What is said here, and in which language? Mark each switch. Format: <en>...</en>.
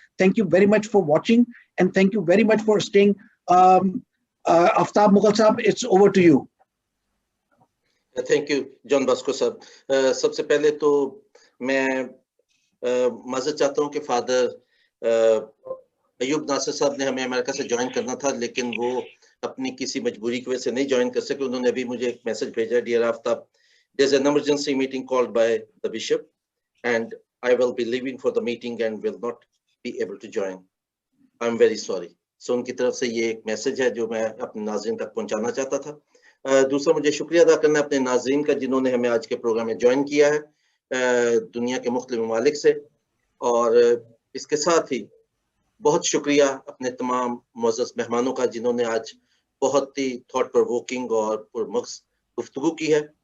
<en>Thank you very much for watching, and thank you very much for staying. Aftab Mughal sahab, it's over to you. Thank you John Bosco sahab.</en> <ur>سب سے پہلے تو میں معذرت چاہتا ہوں کہ فادر ایوب ناصر صاحب نے ہمیں امریکہ سے جوائن کرنا تھا, لیکن وہ اپنی کسی مجبوری کی وجہ سے نہیں جوائن کر سکے. انہوں نے ابھی مجھے ایک میسج بھیجا,</ur> <en>Dear Aftab, there's an emergency meeting called by the bishop and I will be leaving for the meeting and will not be able to join. I'm very sorry.</en> <ur>So ان کی طرف سے یہ ایک میسج ہے جو میں اپنے ناظرین تک پہنچانا چاہتا تھا. دوسرا مجھے شکریہ ادا کرنا ہے اپنے ناظرین کا جنہوں نے ہمیں آج کے پروگرام میں جوائن کیا ہے دنیا کے مختلف ممالک سے, اور اس کے ساتھ ہی بہت شکریہ اپنے تمام معزز مہمانوں کا جنہوں نے آج بہت ہی تھاٹ پرووکنگ اور پرمغز گفتگو کی ہے.</ur>